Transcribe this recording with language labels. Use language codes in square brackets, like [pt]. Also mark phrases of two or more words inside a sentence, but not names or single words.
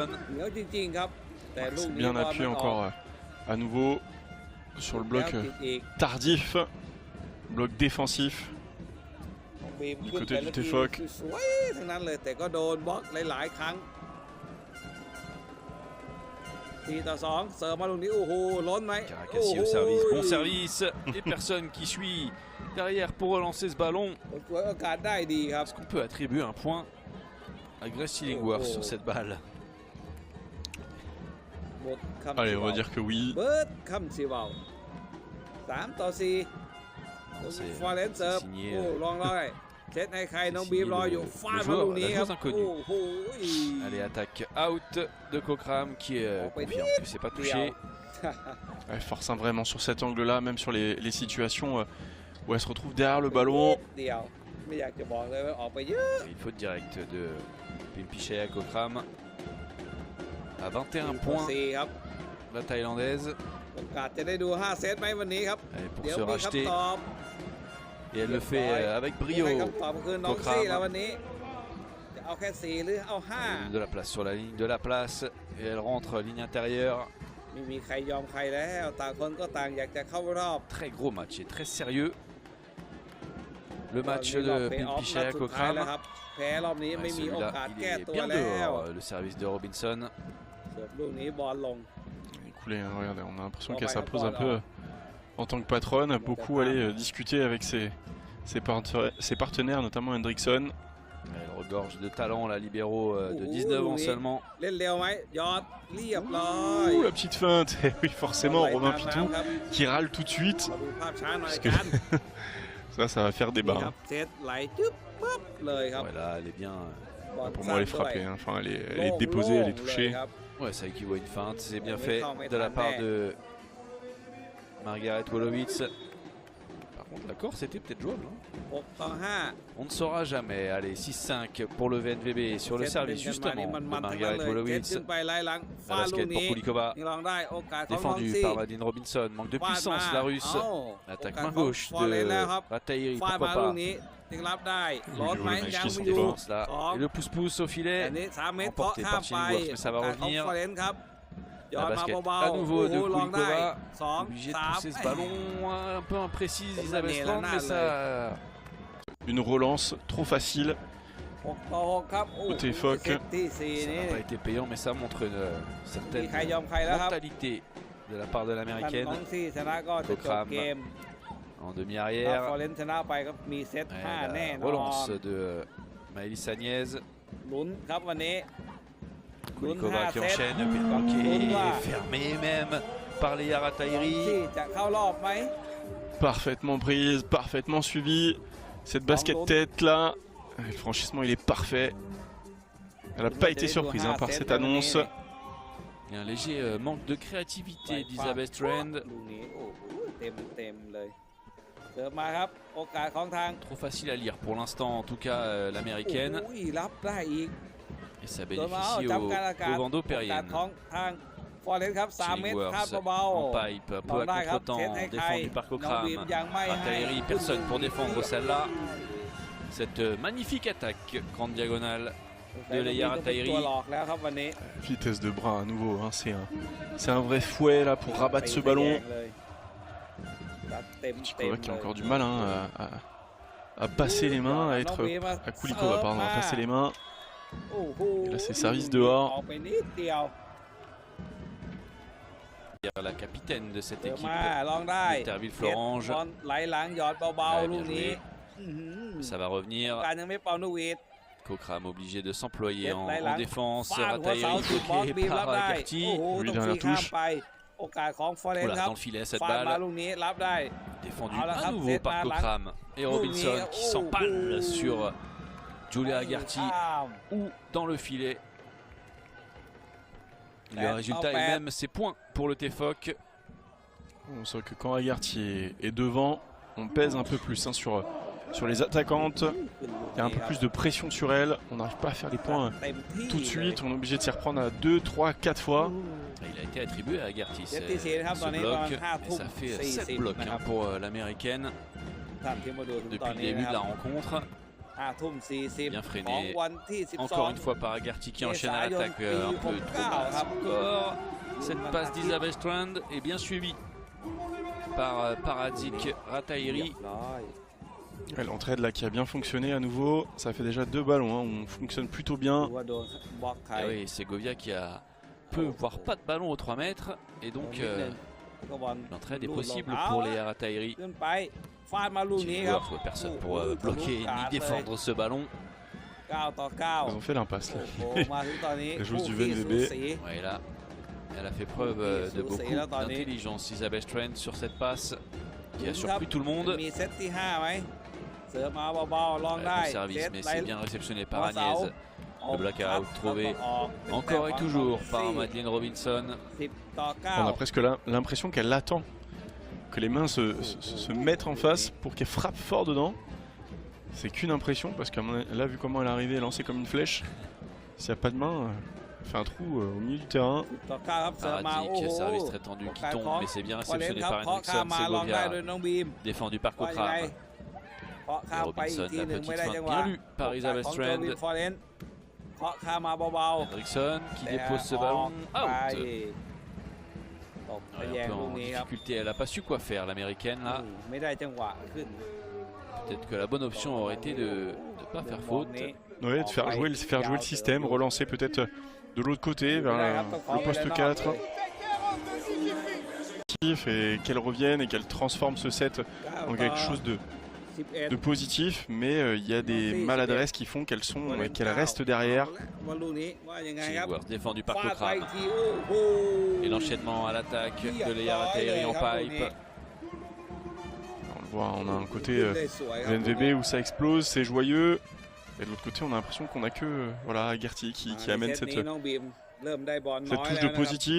[th] เหนียวจริงๆครับแต่ลูก [fr] C'est [th] นี้ [fr] bien [th] บอล [fr] appuyé [th] มันออก [fr] encore à nouveau sur le bloc [th] แล้วติดอีก [fr] tardif. Bloc défensif. [th] บีม [fr] du [th] ขึ้น [fr] côté [th] แต่ [fr] du [th] ละที [fr] TFOC [th] สวยทั้งนั้นเลยแต่ก็โดนบล็อกหลายๆครั้ง4-2เสิร์ฟมาลูกนี้โอ้โหล้นไหม [fr] Caracassi au service, bon service. Et personne qui suit derrière pour relancer ce ballon. [th] สวยโอกาสได้ดีครับ [fr] Est-ce qu'on peut attribuer un point à Grace Illingworth sur cette balle? [th] หมดคำ [fr] Allez, on va dire que oui. [th] เบิร์ดคำสีเบา3-4 [fr] C'est [th] ฟอร์เรนเสิร์ฟ [fr] signé [th] โอ้ลองได้เซตให้ใครน้องบีมรออยู่ฟาด [fr] le [th] มาลูก [fr] joueur, [th] นี้ [fr] la [th] ครับ [fr] joueuse inconnue. [th] โอ้โห [fr] Allez, attaque out de Cochram qui confirme que c'est pas [th] เดียว [fr] touché. Elle force hein, vraiment sur cet angle-là, même sur les situations où elle se retrouve derrière le ballon. [th] เดียวไม่อยากจะบอกเลยว่าออกไปเยอะ [fr] Et une faute directe de Pimpichaya Cochram. À 21 points, [th] 4-4 ครับ [fr] la Thaïlandaise. [th] โอกาสจะได้ดู 5 เซตไหมวันนี้ครับ [fr] Allez, pour [th] เดี๋ยว [fr] se [th] มี [fr] racheter. [th] คำตอบ [fr] Et elle le fait avec [th] ให้ [fr] brio. [th] คำตอบคือน้อง [fr] Cochram. [th] ซี่แล้ววันนี้จะเอาแค่4หรือเอา [fr] De la place sur la ligne de la place. Et elle rentre ligne intérieure. [th] 5 ไม่มีใครยอมใครแล้วต่างคนก็ต่างอยากจะเข้ารอบ [fr] Très gros match et très sérieux. Le match [th] รอบ [fr] de [th] เพลย์ออฟนัด [fr] Pimpichaya [th] สุดท้ายแล้ว [fr] Cochram. [th] ครับแพ้รอบนี้ [fr] Ouais, [th] ไม่มีโอ [fr] celui-là, [th] กาส [fr] il [th] แก้ [fr] est [th] ตัว [fr] bien [th] แล้ว [fr] dehors, le service de Robinson. [th] เสิร์ฟลูกนี้บอลลง [fr] Écoulé, hein, regardez, on a l'impression Bon, qu'elle bah, s'impose un voilà. peu en tant que patronne. Beaucoup aller discuter avec ses partenaires, notamment Hendrickson. Elle regorge de talent, la libéraux de 19 ans oui. seulement. [th] เล่นเร็วไหมยอดเรียบร้อย [fr] Ouh, la petite feinte. Et oui, forcément, [th] บอลไหล [fr] Romain [th] ตาม [fr] Pitou [th] น้ำครับ [fr] qui râle tout de suite. [th] มาดูภาพช้าหน่อย [fr] Parce [th] กัน [fr] que ça va faire [th] นี่ [fr] débat. [th] ครั [fr] Hein. [th] บเซตไหลจึ๊บปั๊บเลยครับ [fr] Voilà, elle est bien. [th] บอล [fr] Pour [th] สั้ [fr] moi, [th] น [fr] elle est [th] ด้วย [fr] frappée. Hein. Enfin, elle est [th] โล่ง [fr] déposée, elle est [th] โล่งเลย [fr] touchée. [th] ครับ [fr] Ouais, ça équivaut à une feinte, c'est bien Mais fait quand, mais de la quand, part mais- de Margaret Wolowitz. contre, la Corse c'était peut-être jouable. Hein. 6-5 On ne saura jamais. Allez, 6-5 pour le VNVB sur le service justement de [th] มันๆ [fr] Margaret [th] ทั้งนั้นเลย [fr] Wolowitz. [th] ขึ้นไปไล่หลัง [fr] La [th] ฟาดลูก [fr] basket pour [th] นี้ [fr] Kulikova. [th] ยังลองได้โอกาสของน้อง [fr] Défendu [th] ซี่ [fr] par Madeline Robinson. Manque de [th] ฟาดมา [fr] puissance la russe. [th] เอ้า [fr] L'attaque [th] โอกาส [fr] main [th] ของ [fr] gauche [th] ฟอร์เรนแล้วครับ [fr] de Ratairi. [th] ฟาด [fr] Pourquoi [th] มาลูก [fr] pas. [th] นี้ยังรับได้ [fr] Il [th] รอด [fr] joue [th] ไหม [fr] le match [th] ยัง [fr] qui [th] ไม่ [fr] s'en [th] อยู่ [fr] va. Défense là. [th] สอง [fr] Et le pouce-pouce au [th] อั [fr] filet. [th] นนี้3 เมตร [fr] Remporté [th] เคาะข้าม [fr] par [th] ไป [fr] Chilingworth, mais ça va [th] โอกาสของ [fr] revenir. [th] ฟอร์เรนครับย้อน [fr] La [th] มา [fr] basket [th] เบา [fr] à [th] ๆ [fr] nouveau de [th] ลองได้ [fr] Kulikova. [th] 2 [fr] Obligé de [th] 3 [fr] pousser ce ballon un peu imprécise Isabelle Mais Strand, là, mais ça. Une relance trop facile. [th] 6-6 ครับโอ้โห [fr] Côté Foc. [th] เซตที่ 4 [fr] Ça [th] นี่ [fr] n'a pas été payant, mais ça montre une [th] มี [fr] certaine [th] ใครยอมใครแล้วครับ [fr] mentalité de la part de [th] ท่านน้ [fr] l'américaine [th] องซี่ชนะก็จะจบเกม [fr] en [th] ถ้า [fr] demi-arrière. [th] ฟอร์เรนชนะไปก็มีเซต [fr] Ouais, [th] 5 แน่ [fr] la [th] นอน [fr] relance de Maëlys Agnès. [th] ลุ้นครับวันนี้ [fr] Kulikova qui [th] 5 [fr] enchaîne, Mmh. puis bloqué, Mmh. fermé même par les Ratairi. [th] ที่จะเข้ารอบไหม [fr] Parfaitement prise, parfaitement suivie. Cette basket tête là. Le franchissement il est parfait. Elle n'a pas été surprise hein, par cette annonce. Il y a un léger manque de créativité d'Isabelle Strand. [th] ลูกนี้โอ้โหเต็มเลยเสิร์ฟมาครับโอกาสของทาง [fr] Trop facile à lire pour l'instant, en tout cas l'américaine. [th] โอ้ยรับได้อีก [fr] Et ça [th] เสิร์ฟมา [fr] bénéficie [th] จำการอากาศ [fr] au Vando [th] โอกาส [fr] Perrien. [th] ของทางฟอร์เรนครับ3 เมตรคาด [fr] Chilingworth [th] เบา [fr] en pipe, [th] ๆ [fr] peu à [th] ได้ครับ [fr] contre-temps, [th] เซตให้ใคร [fr] défendu par [th] น้องบีม [fr] Cochrane. [th] ยังไม่ให้ [fr] Ratairi, personne pour défendre celle-là. Cette magnifique attaque, grande diagonale de Leia [th] ตัว [fr] Ratairi. [th] หลอกแล้วครับวันนี้ [fr] Vitesse de bras à nouveau. Hein. C'est un vrai fouet là pour rabattre ce ballon. [th] เต็ม [fr] Kulikova qui a [th] เลย [fr] encore du mal hein, à passer les mains, à être à Kulikova pardon, à passer les mains. [th] โอ้โห [fr] Et là, c'est service dehors. [th] ออกไปนิดเดียว [fr] La capitaine de cette [th] เดี๋ยว [fr] équipe, [th] มาลองได้ [fr] Terville Florange. [th] บอลไหลหลังหยอดเบา [fr] Ouais, [th] ๆ ลูก [fr] bien [th] นี้ [fr] joué. Ça va revenir. [th] การยังไม่เป่านุวิท [fr] Cochrane obligé de s'employer Tête là, en là. défense. [th] ฟาดหัวเสา [fr] Ratairi [th] สุดบอล [fr] bloqué [th] บีบรับ [fr] par [th] ได้ [fr] Gertie. [th] โอ้โห [fr] Lui [th] ต้อง [fr] dernière [th] ฟรีข้าม [fr] touche. [th] ไปโอกาสของฟอร์เรน [fr] Voilà, [th] ครับ [fr] dans le filet cette [th] ฟาดมา [fr] balle. [th] ลูกนี้รับได้ [fr] Défendu Ah là, à hop, nouveau c'est par pas là. Cochrane. Et Robinson qui Oh, s'empale oh. sur Julia Agarty [th] ข้าม [fr] ou dans le filet. Le Ouais, résultat en est fait. même, c'est points pour le TFOC. On sent que quand Agarty est devant, on pèse un peu plus hein, sur les attaquantes. Il y a un peu plus de pression sur elles. On n'arrive pas à faire les points [th] เต็มที่ [fr] tout de [th] เลย [fr] suite. On est obligé de s'y reprendre à 2, 3, 4 fois. Et il a été attribué à Agarty ce Gertie, c'est grave, dans les bloc. bancs, ah, Et ça fait c'est- 7 c'est- blocs hein, pour l'américaine [th] ท่านที่มาดูถึงตอ [fr] depuis [th] น [fr] le [th] นี้ [fr] début [th] นะ [fr] de [th] ค [fr] la [th] รับ [fr] rencontre. [th] 5 ทุ่ม 40 [fr] Bien freiné. [th] ของวันที่ [fr] Encore une [th] 12 [fr] fois par Agarty qui enchaîne à Sayon, l'attaque un peu Pi, trop Hokka, basse encore. Cette passe d'Isabelle Strand est bien suivie par Paradzic Ratairi. [th] เรียบร้อย [fr] Ouais, l'entraide là qui a bien fonctionné à nouveau. Ça fait déjà 2 ballons. Hein. On fonctionne plutôt bien. [th] ดูว่าโดนบล็อกใคร [fr] Ah oui, Segovia qui a peu voire pas de ballon aux 3 mètres et donc [th] ก็บอล [fr] l'entraide est [th] ลูด [fr] possible [th] ลง [fr] pour les Ratairi. [th] ขึ้นไปฟาดมาลูกนี้ครับ [fr] Chilingworth, personne pour [th] โอ้โห [fr] bloquer [th] ทะลุ [fr] ni [th] กาดเลย [fr] défendre ce ballon. [th] 9 ต่อ [fr] Ils ont fait l'impasse [th] 9 [fr] là. [th] โอ้โหมาถึงตอนนี้ [fr] Les joueuses du [th] คู่ขี้ [fr] VNVB. [th] สูสี [fr] Ouais, là, elle a fait preuve de Sous, beaucoup c'est là, dans les- d'intelligence. Isabelle Strand sur cette passe qui a [th] ครับ [fr] surpris tout le monde. [th] มีเซตที่ 5 ไหมเสือมาเบาๆลอง [fr] Ouais, [th] ได้ [fr] bon service, mais c'est bien réceptionné par Dans Agnès. au Le blackout trouvé encore et toujours par Madeline Robinson. [th] 10 ต่อ [fr] On a [th] 9 [fr] presque l'impression qu'elle attend que les mains se mettent en face pour qu'elle frappe fort dedans. C'est qu'une impression parce que là, vu comment elle est arrivée, lancée comme une flèche, s'il n'y a pas de main, elle fait un trou au milieu du terrain. [th] 10 ต่อ 9 ครับเสือมาโอ้ [fr] Paradzic, [th] โห [fr] service très tendu qui tombe, mais c'est bien [th] ฟอร์เรน [fr] réceptionné [th] ครับ [fr] par [th] เคาะข้าม [fr] Henriksson. [th] มาลองได้โดย [fr] Segovia [th] น้องบีม [fr] défendu par [th] ว่ายังไง [fr] Cochrane. [th] เคาะข้ามไปอีกทีหนึ่งไม่ได้จังหวะ [fr] Bien lu par Isabelle [th] ของโจ [fr] Strand. [th] วินฟอร์เรนเคาะข้ามมาเบา [fr] Henriksson qui [th] ๆ [fr] dépose ce [th] แต่อ [fr] ballon [th] อกไป [fr] out. [th] ตกทะ [fr] Ouais, [th] แย [fr] un [th] ง [fr] peu [th] ลูก [fr] en [th] นี้ครับ [fr] difficulté, elle n'a pas su quoi faire l'américaine là. [th] ไม่ได้จังหวะขึ้น [fr] Peut-être que la bonne option aurait été de ne pas faire faute. Ouais, de faire jouer le système, relancer peut-être de l'autre côté vers le poste 4. Et qu'elle revienne et qu'elle transforme ce set en quelque chose de positif, mais il y a des maladresses qui font qu'elle reste derrière. Chilingworth défendu par [th] ฟาดไป [fr] Cochrane. [th] อีกทีโอ้โห [fr] Et l'enchaînement à l'attaque de Leia Ratairi en pipe. On le voit, on a un côté [th] ได้สวยครับ [fr] VNVB où ça explose, c'est joyeux. Et de l'autre côté, on a l'impression qu'on a que voilà, Agarty qui amène [th] เซต [fr] cette [th] นี้น้องบีมเริ่มได้บอลน้อย [fr] touche [th] แล้ว [fr] de [th] นะครับ [fr] positif.